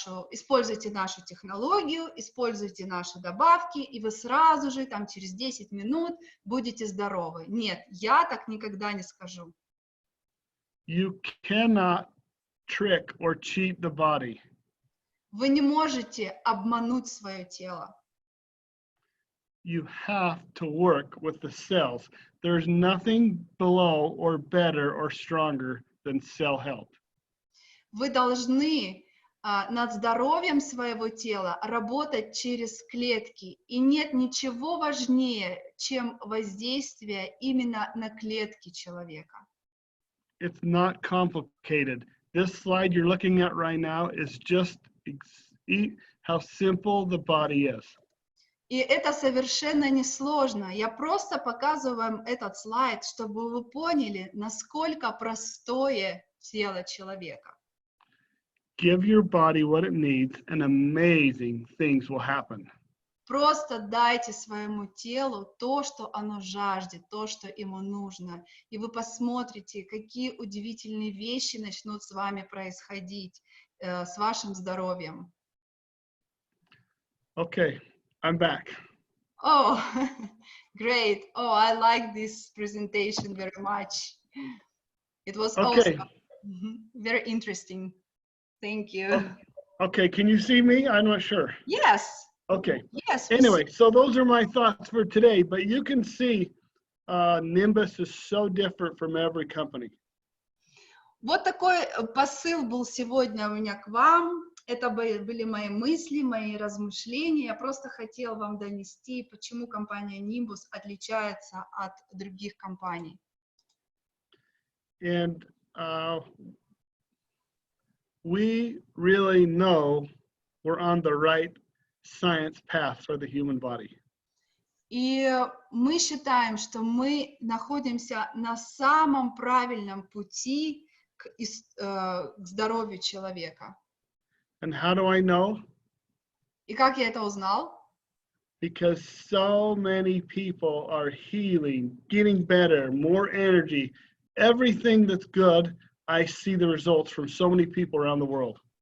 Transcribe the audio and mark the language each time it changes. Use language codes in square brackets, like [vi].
[ru] Используйте нашу технологию, используйте наши добавки, и вы сразу же, там, через 10 минут будете здоровы. Нет, я так никогда не скажу. [en] You cannot trick or cheat the body. [ru] Вы не можете обмануть свое тело. [en] You have to work with the cells. There's nothing below or better or stronger than cell health. [ru] Вы должны над здоровьем своего тела работать через клетки. И нет ничего важнее, чем воздействие именно на клетки человека. [en] It's not complicated. This slide you're looking at right now is just how simple the body is. [ru] И это совершенно несложно. Я просто показываю вам этот слайд, чтобы вы поняли, насколько простое тело человека. [en] Give your body what it needs, and amazing things will happen. [ru] Просто дайте своему телу то, что оно жаждет, то, что ему нужно. И вы посмотрите, какие удивительные вещи начнут с вами происходить, с вашим здоровьем. [en] Okay, I'm back. Oh, great. Oh, I like this presentation very much. It was Okay. also very interesting. Thank you. Okay, can you see me? I'm not sure. Yes. Okay. Yes. Anyway, so those are my thoughts for today, but you can see Nimbus is so different from every company. [ru] Вот такой посыл был сегодня у меня к вам. Это были мои мысли, мои размышления. Я просто хотела вам донести, почему компания Nimbus отличается от других компаний. [en] And we really know we're on the right science path for the human body. [ru] И мы считаем, что мы находимся на самом правильном пути к здоровью человека. [en] And how do I know? [ru] И как я это узнал? [en] Because so many people are healing, getting better, more energy, everything that's good. I see the results from so many people around the world.